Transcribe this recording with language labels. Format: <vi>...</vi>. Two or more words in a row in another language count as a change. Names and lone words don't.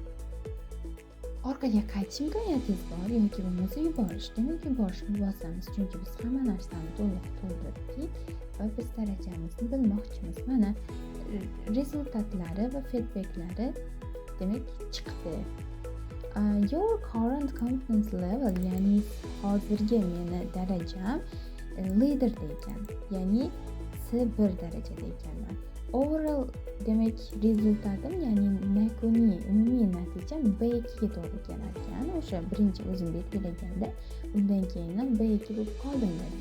<uz>Orqaga qaytish imkoniyatingiz bor yoki bo'lmasa yuborish. Demak, yuborishni bosamiz, chunki biz hamma narsani to'liq to'ldirdik va biz darajamizni bilmoqchimiz. Mana rezultatlari va feedbacklari demak chiqdi.</uz> <en>Your current confidence level,</en> <uz>ya'ni hozirgi meni darajam leader ekan, ya'ni C1 darajada ekanman. Overall demak rezultatim, ya'ni yakuniy umumiy natijam B2 ga to'g'ri kelar ekan. O'sha birinchi o'zim belgilaganda, undan keyin ham B2 bo'lib qoldim dedim.</uz>